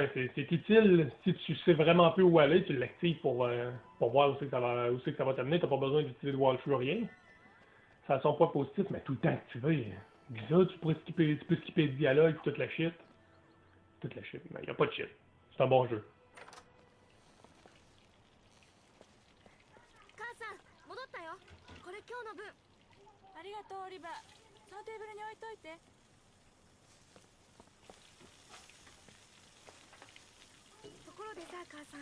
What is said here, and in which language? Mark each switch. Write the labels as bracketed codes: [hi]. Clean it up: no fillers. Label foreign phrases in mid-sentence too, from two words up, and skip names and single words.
[fr] C'est utile si tu sais vraiment peu où aller, tu l'actives pour voir où c'est que ça va t'amener. T'as pas besoin d'utiliser de walkthrough, rien. Ça a son point positif, mais tout le temps activé. Là, tu peux skipper le dialogue, toute la shit. Toute la shit, mais y a pas de shit. C'est un bon jeu. [ja] 母さん戻ったよこれ今日の分ありがとうオリバーそのテーブルに置いといてところでさ母さん